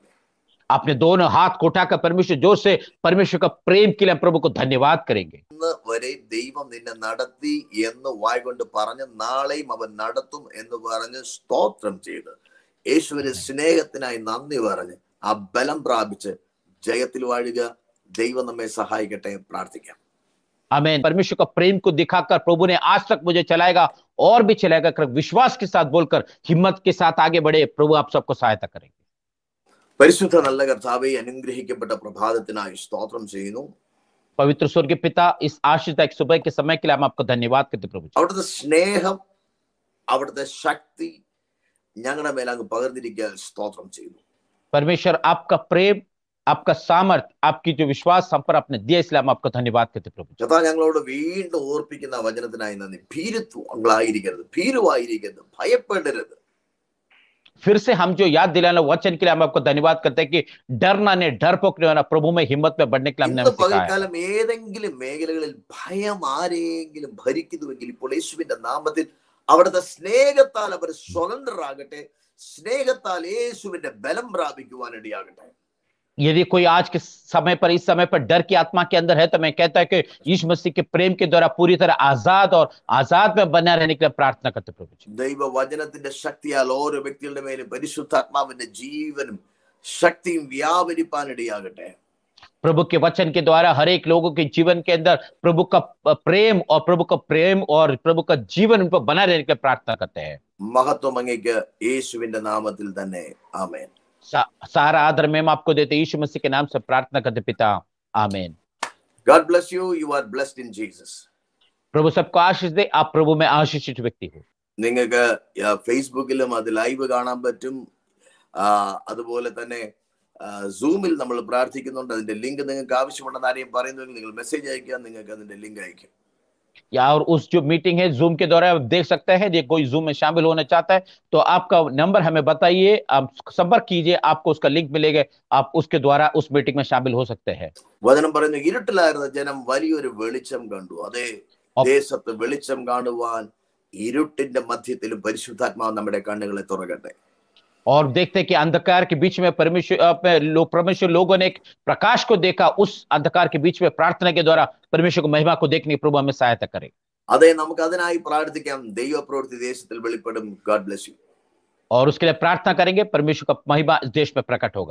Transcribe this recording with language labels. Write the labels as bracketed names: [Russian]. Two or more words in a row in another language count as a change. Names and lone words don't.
[Hindi] अपने दोनों हाथ को उठाकर परमेश्वर जोर से परमेश्वर का प्रेम के लिए हम प्रभु को धन्यवाद करेंगे. [Malayalam] ഇന്ന് വരെ ദൈവം നിന്നെ നടത്തി എന്ന് വായ് കൊണ്ട് പറഞ്ഞ് നാളെയും അവൻ നടത്തും എന്ന് പറഞ്ഞ് സ്തോത്രം ചെയ്ത് യേശുവിന്റെ സ്നേഹത്തിനായി നന്ദി പറഞ്ഞ് ആ ബലം പ്രാപിച്ച് ജയത്തിൽ വാഴുക. ദൈവം നമ്മെ സഹായിക്കട്ടെ. പ്രാർത്ഥിക്കാം. [Hindi] आमीन. परमेश्वर का प्रेम को दिखाकर प्रभु ने आज तक मुझे चलाएगा और भी चलाएगा कर विश्वास के साथ बोलकर हिम्मत के साथ आगे बढ़े. प्रभु आप सबको सहायता करेंगे. [Malayalam] പരിശുദ്ധ നല്ല കർത്താവേ, അനുഗ്രഹിക്കപ്പെട്ട പ്രഭാതത്തിനായി സ്തോത്രം ചെയ്യുന്നു. [Hindi] पवित्र स्वर्गीय पिता, इस आशीषदायक सुबह के समय के लिए हम आपको धन्यवाद करते प्रभु जी. [Malayalam] അവിടുത്തെ സ്നേഹം, അവിടുത്തെ ശക്തി ഞങ്ങളുടെ മേൽ അങ്ങ് പകർന്നിരിക്കാൻ സ്തോത്രം ചെയ്യുന്നു. [Hindi] परमेश्वर आपका प्रेम, आपका सामर्थ्य, आपकी जो विश्वास हम पर आपने दिया, इसलिए हम आपको धन्यवाद करते प्रभु जी. [Malayalam] കർത്താവ് ഞങ്ങളോട് വീണ്ടും ഓർപ്പിക്കുന്ന വചനത്തിനായി നന്ദി. ഭീരുവായിരിക്കരുത്, ഭീരുവായിരിക്കരുത്, ഭയപ്പെടരുത്. [Hindi] फिर से हम जो याद दिलाना वचन के लिए हम आपको धन्यवाद करते हैं कि डरना नहीं, डरपोक नहीं होना, प्रभु में हिम्मत में बढ़ने के लिए हमने [Malayalam] ഇന്ന് [Hindi] सिखाया है. [Malayalam] പകൽക്കാലം ഏതെങ്കിലും മേഖലകളിൽ ഭയം ആരെങ്കിലും ഭരിക്കുന്നുവെങ്കിൽ ഇപ്പോൾ യേശുവിന്റെ നാമത്തിൽ അവിടുത്തെ സ്നേഹത്താൽ അവർ സ്വതന്ത്രരാകട്ടെ. സ്നേഹത്താൽ യേശുവിന്റെ ബലം പ്രാപിക്കുവാനിടയാകട്ടെ. [Hindi] यदि कोई आज के समय पर, इस समय पर डर की आत्मा के अंदर है तो मैं कहता है कि यीशु मसीह के प्रेम के द्वारा पूरी तरह आजाद में बना रहने के लिए प्रार्थना करते प्रभु जी. [Malayalam] ദൈവവചനത്തിന്റെ ശക്തിയാൽ ഓരോ വ്യക്തികളുടെ മേലും പരിശുദ്ധാത്മാവിന്റെ ജീവനും ശക്തിയും വ്യാപരിപ്പാനിടയാകട്ടെ. [Hindi] प्रभु के वचन के द्वारा हर एक लोगों के जीवन के अंदर प्रभु का प्रेम और प्रभु का जीवन उन पर बना रहने के लिए प्रार्थना करते हैं. [Malayalam] മഹത്വം അങ്ങേക്ക് യേശുവിന്റെ നാമത്തിൽ തന്നെ. ആമേൻ. [Hindi] सारा आदर में हम आपको देते यीशु मसीह के नाम से प्रार्थना करते पिता. आमीन. [English] God bless you. You are blessed in Jesus. [Hindi] प्रभु सबको आशीष दे. आप प्रभु में आशीषित व्यक्ति हो. [Malayalam] നിങ്ങൾക്ക് ഫേസ്ബുക്കിലും അത് ലൈവ് കാണാൻ പറ്റും. അതുപോലെ തന്നെ സൂമിൽ നമ്മൾ പ്രാർത്ഥിക്കുന്നുണ്ട്. അതിന്റെ ലിങ്ക് നിങ്ങൾക്ക് ആവശ്യമുണ്ടെന്ന് ആരെയും പറയുന്നുവെങ്കിൽ നിങ്ങൾ മെസ്സേജ് അയക്കുക, നിങ്ങൾക്ക് അതിന്റെ ലിങ്ക് അയക്കും. [Hindi] या और उस जो मीटिंग है जूम के द्वारा आप देख सकते हैं. यदि कोई जूम में शामिल होना चाहता है तो आपका नंबर हमें बताइए, आप संपर्क कीजिए, आपको उसका लिंक मिलेगा. आप उसके द्वारा उस मीटिंग में शामिल हो सकते हैं. [Malayalam] വചനം പറയുന്നു, ഇരുട്ടിലായിരുന്ന ജനം വലിയൊരു വെളിച്ചം കണ്ടു. അതേ, ദേശത്ത് വെളിച്ചം കാണുവാൻ ഇരുട്ടിന്റെ മധ്യത്തിലും പരിശുദ്ധാത്മാവ് നമ്മുടെ കണ്ണുകളെ തുറക്കട്ടെ. [Hindi] और देखते हैं कि अंधकार के बीच में परमेश्वर लोगों ने एक प्रकाश को देखा. उस अंधकार के बीच में प्रार्थना के द्वारा परमेश्वर को महिमा को देखने की प्रभु हमें सहायता करे. [Malayalam] അതെ, നമുക്ക് അതിനായി പ്രാർത്ഥിക്കാം. ദൈവപ്രവൃത്തി ദേശത്തിൽ വെളിപ്പെടും. [English] God bless you. [Hindi] और उसके लिए प्रार्थना करेंगे. परमेश्वर का महिमा इस देश में प्रकट होगा.